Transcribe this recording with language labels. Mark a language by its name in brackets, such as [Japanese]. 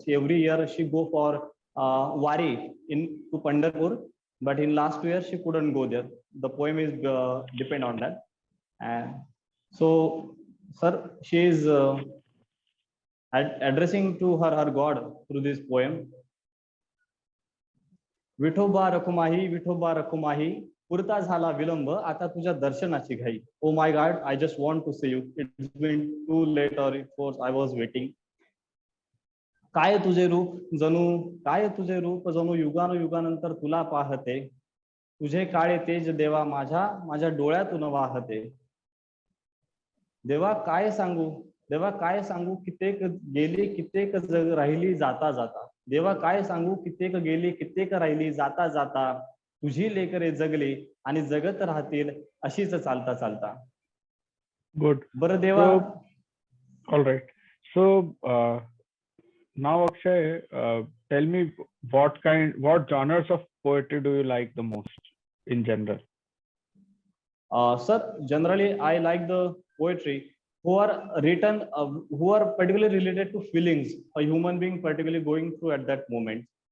[English] Every year she go for Wari to Pandharpur, but in last 2 years she couldn't go there. The poem is depend on that. So, sir, she is addressing to her God through this poem. [Marathi] Vithoba रखुमाही पुरता झाला विलंब आता तुझ्या दर्शनाची घाई. [English] Oh my God, I just want to say you. It's been too late, or it was I was waiting. [Marathi] काय तुझे रूप जणू युगानुयुगानंतर तुला पाहते. तुझे काळे तेज देवा माझ्या डोळ्यातून वाहते. देवा काय सांगू कित्येक गेली कित्येक जग राहिली जाता जाता. देवा काय सांगू कित्येक गेली कित्येक राहिली जाता जाता. तुझी लेकरे जगली आणि जगत राहतील अशीच चालता चालता. [English] Good. [Marathi] बरं देवा. [English] All right. So now Akshay, tell me what genres of poetry do you like the most in general? Sir, generally I like the poetry who are written, who are particularly related to feelings a human being particularly going through at that moment.